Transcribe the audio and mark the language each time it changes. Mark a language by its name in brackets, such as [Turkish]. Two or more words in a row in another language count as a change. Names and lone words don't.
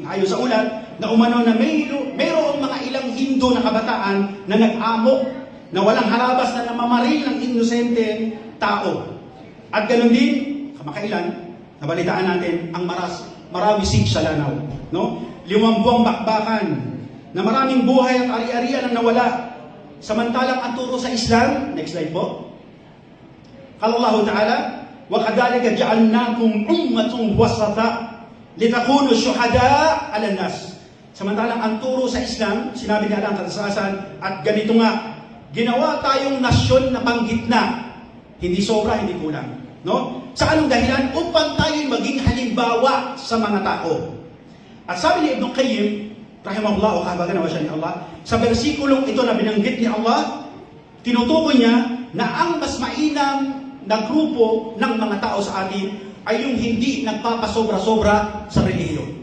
[Filipino] Ayon sa ulat na umano na mayroong mga ilang Hindu na kabataan na nag-amok na walang harabas na namamaril ng inosente tao. At ganoon din, kamakailan, nabalitaan natin ang marami sig sa Lanao, no? 5 buwang bakbakan na maraming buhay at ari-arian ang nawala. Samantalang ang turo sa Islam, [English] next slide [Filipino] po. [Arabic] قال الله تعالى، وكذلك جعلناكم أمة وسطا لتكونوا شهداء على الناس. [Filipino] Samantalang ang turo sa Islam, sinabi niya lang katasasan, at ganito nga, ginawa tayong nasyon na panggitna, hindi sobra, hindi kulang. No? Sa anong dahilan? Upang tayo maging halimbawa sa mga tao. At sabi ni Ibn Qayyim, rahimahullah o kahabagan nawa siya ni Allah, sa versikulong ito na binanggit ni Allah, tinutukoy niya na ang mas mainam na grupo ng mga tao sa atin ay yung hindi nagpapasobra-sobra sa relihiyon.